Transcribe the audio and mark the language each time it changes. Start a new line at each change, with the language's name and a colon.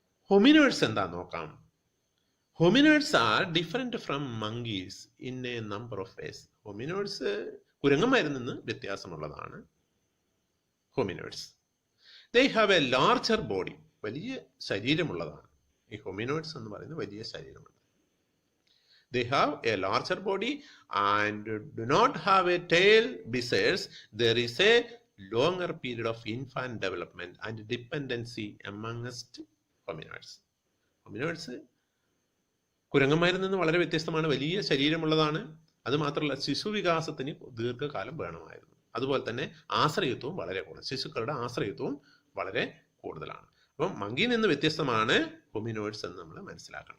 Malayalam: ഹൊമിനോയിഡ്സ് എന്താ നോക്കാം.
English: Hominoids are different from monkeys in a number of ways.
Malayalam: ഹൊമിനോയിഡ്സ് കുരങ്ങന്മാരിൽ നിന്ന് വ്യത്യാസമുള്ളതാണ് ഹൊമിനോയിഡ്സ്.
English: They have a larger body.
Malayalam: വലിയ ശരീരമുള്ളതാണ് ഈ ഹൊമിനോയിഡ്സ് എന്ന് പറയുന്നത്. വലിയ ശരീരമുണ്ട്.
English: They have a larger body and do not have a tail. Besides, there is a longer period of infant development and dependency amongst hominoids.
Malayalam: Hominoids കുരങ്ങന്മാരിൽ നിന്ന് വളരെ വ്യത്യസ്തമാണ്. വലിയ ശരീരമുള്ളതാണ്. അതുമാത്രമല്ല, ശിശുവികാസത്തിന് ദീർഘകാലം വേണമായിരുന്നു. അതുപോലെ തന്നെ ആശ്രയത്വവും വളരെ കൂടുതൽ. ശിശുക്കളുടെ ആശ്രയത്വവും വളരെ കൂടുതലാണ്. അപ്പം മങ്കിയിൽ നിന്ന് വ്യത്യസ്തമാണ് ഹൊമിനോയിഡ്സ് എന്ന് നമ്മൾ മനസ്സിലാക്കണം.